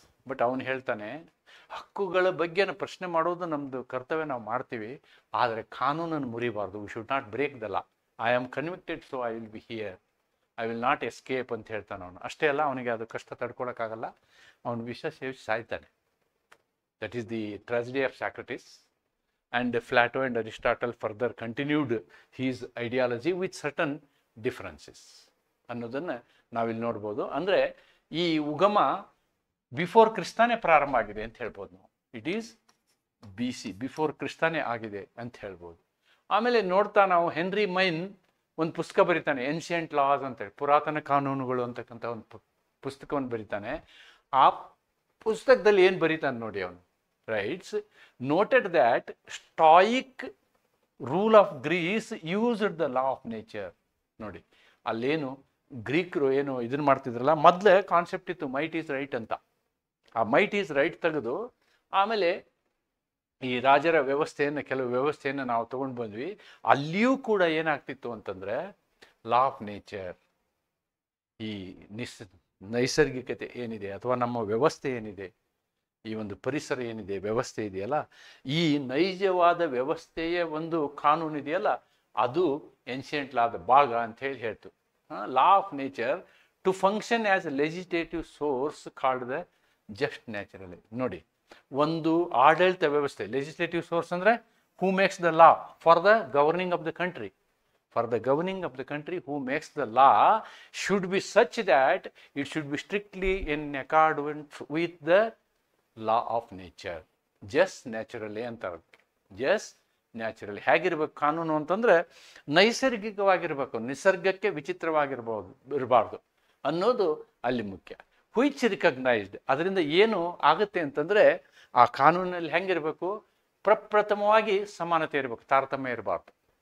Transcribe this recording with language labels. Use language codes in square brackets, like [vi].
[kn] But ಅವನು ಹೇಳ್ತಾನೆ, ಹಕ್ಕುಗಳ ಬಗ್ಗೆ ಪ್ರಶ್ನೆ ಮಾಡೋದು ನಮ್ಮದು ಕರ್ತವ್ಯ, ನಾವು ಮಾಡ್ತೀವಿ, ಆದರೆ ಕಾನೂನನ್ನು ಮುರಿಬಾರ್ದು. [en] We should not break the law. I am convicted, so I will be here, I will not escape [kn] ಅಂತ ಹೇಳ್ತಾನೆ ಅವನು. ಅಷ್ಟೇ ಅಲ್ಲ, ಅವನಿಗೆ ಅದು ಕಷ್ಟ ತಡ್ಕೊಳಕ್ಕಾಗಲ್ಲ, ಅವನು ವಿಷ ಸೇವಿಸಿ ಸಾಯ್ತಾನೆ. [en] That is the tragedy of Socrates. And Plato and Aristotle further continued his ideology with certain differences [kn] ಅನ್ನೋದನ್ನು ನಾವಿಲ್ಲಿ ನೋಡ್ಬೋದು. ಅಂದರೆ ಈ ಉಗಮ ಬಿಫೋರ್ ಕ್ರಿಸ್ತಾನೇ ಪ್ರಾರಂಭ ಆಗಿದೆ ಅಂತ ಹೇಳ್ಬೋದು ನಾವು. [en] it is BC, [kn] ಬಿಫೋರ್ ಕ್ರಿಸ್ತಾನೇ ಆಗಿದೆ ಅಂತ ಹೇಳ್ಬೋದು. ಆಮೇಲೆ ನೋಡ್ತಾ ನಾವು ಹೆನ್ರಿ ಮೈನ್ ಒಂದು ಪುಸ್ತಕ ಬರೀತಾನೆ, ಏನ್ಷಿಯಂಟ್ ಲಾಸ್ ಅಂತೇಳಿ, ಪುರಾತನ ಕಾನೂನುಗಳು ಅಂತಕ್ಕಂಥ ಒಂದು ಪುಸ್ತಕವನ್ನು ಬರೀತಾನೆ. ಆ ಪುಸ್ತಕದಲ್ಲಿ ಏನು ಬರೀತಾನೆ ನೋಡಿ ಅವನು, [en] writes, noted that Stoic rule of Greece used the law of nature. [kn] ನೋಡಿ ಅಲ್ಲೇನು ಗ್ರೀಕರು ಏನು ಇದನ್ನು ಮಾಡ್ತಿದ್ರಲ್ಲ, ಮೊದಲೇ ಕಾನ್ಸೆಪ್ಟ್ ಇತ್ತು ಮೈಟ್ ಈಸ್ ರೈಟ್ ಅಂತ. ಆ ಮೈಟ್ ಈಸ್ ರೈಟ್ ತೆಗೆದು ಆಮೇಲೆ ಈ ರಾಜರ ವ್ಯವಸ್ಥೆಯನ್ನು, ಕೆಲವು ವ್ಯವಸ್ಥೆಯನ್ನು ನಾವು ತೊಗೊಂಡು ಬಂದ್ವಿ. ಅಲ್ಲಿಯೂ ಕೂಡ ಏನಾಗ್ತಿತ್ತು ಅಂತಂದರೆ, ಲಾ ಆಫ್ ನೇಚರ್, ಈ ನೈಸರ್ಗಿಕತೆ ಏನಿದೆ ಅಥವಾ ನಮ್ಮ ವ್ಯವಸ್ಥೆ ಏನಿದೆ, ಈ ಒಂದು ಪರಿಸರ ಏನಿದೆ, ವ್ಯವಸ್ಥೆ ಇದೆಯಲ್ಲ, ಈ ನೈಜವಾದ ವ್ಯವಸ್ಥೆಯ ಒಂದು ಕಾನೂನು ಇದೆಯಲ್ಲ, ಅದು ಏನ್ಷಿಯಂಟ್ ಲಾದ ಭಾಗ ಅಂತ ಹೇಳಿ ಹೇಳ್ತು. [en] Law of nature to function as a legislative source called the just naturally. [kn] ನೋಡಿ, ಒಂದು ಆಡಳಿತ ವ್ಯವಸ್ಥೆ, [en] Legislative source ಅಂದರೆ who makes the law for the governing of the country. For the governing of the country, who makes the law should be such that it should be strictly in accordance with the law of nature. Just naturally ಅಂತಾರೆ. [kn] Just naturally ಹೇಗಿರ್ಬೇಕು ಕಾನೂನು ಅಂತಂದರೆ, ನೈಸರ್ಗಿಕವಾಗಿರ್ಬೇಕು, ನಿಸರ್ಗಕ್ಕೆ ಇರಬಾರ್ದು ಅನ್ನೋದು ಅಲ್ಲಿ ಮುಖ್ಯ. ಹುಯ್ಚ್ recognised, ಅದರಿಂದ ಏನು ಆಗುತ್ತೆ ಅಂತಂದರೆ, ಆ ಕಾನೂನಲ್ಲಿ ಹೆಂಗಿರಬೇಕು, ಪ್ರಪ್ರಥಮವಾಗಿ ಸಮಾನತೆ ಇರಬೇಕು, ತಾರತಮ್ಯ ಇರಬಾರ್ದು.